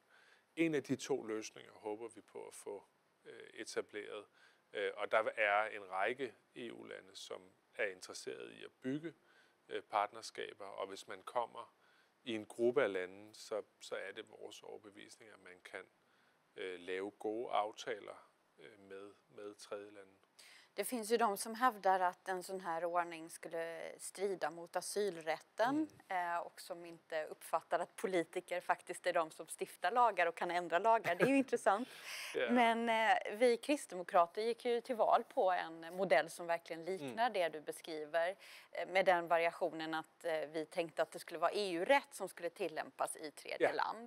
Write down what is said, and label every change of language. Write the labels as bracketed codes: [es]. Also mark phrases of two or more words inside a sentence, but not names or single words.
[da] En af de to løsninger håber vi på at få etableret, og der er en række EU-lande, som er interesseret i at bygge partnerskaber, og hvis man kommer i en gruppe af lande, så er det vores overbevisning, at man kan lave gode aftaler med tredje lande. [sv] Det finns ju de som hävdar att en sån här ordning skulle strida mot asylrätten och som inte uppfattar att politiker faktiskt är de som stiftar lagar och kan ändra lagar. Det är ju intressant. Men vi kristdemokrater gick ju till val på en modell som verkligen liknar det du beskriver, med den variationen att vi tänkte att det skulle vara EU-rätt som skulle tillämpas i tredje land.